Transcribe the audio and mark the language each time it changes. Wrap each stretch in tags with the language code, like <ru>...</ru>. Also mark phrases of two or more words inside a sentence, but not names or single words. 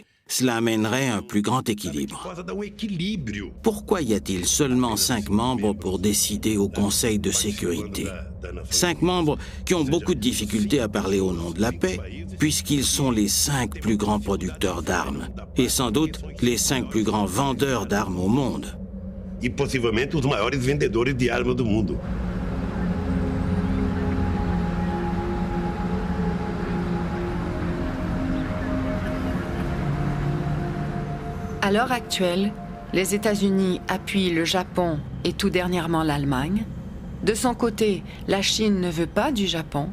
<fr>Cela amènerait un plus grand équilibre. Pourquoi y a-t-il seulement 5 membres pour décider au Conseil de sécurité? 5 membres qui ont beaucoup de difficultés à parler au nom de la paix, puisqu'ils sont les 5 plus grands producteurs d'armes, et sans doute les 5 plus grands vendeurs d'armes au monde.</fr> <pt>E possivelmente os maiores vendedores de armas do mundo.</pt> <fr>À l'heure actuelle, les États-Unis appuient le Japon et tout dernièrement l'Allemagne. De son côté, la Chine ne veut pas du Japon.</fr>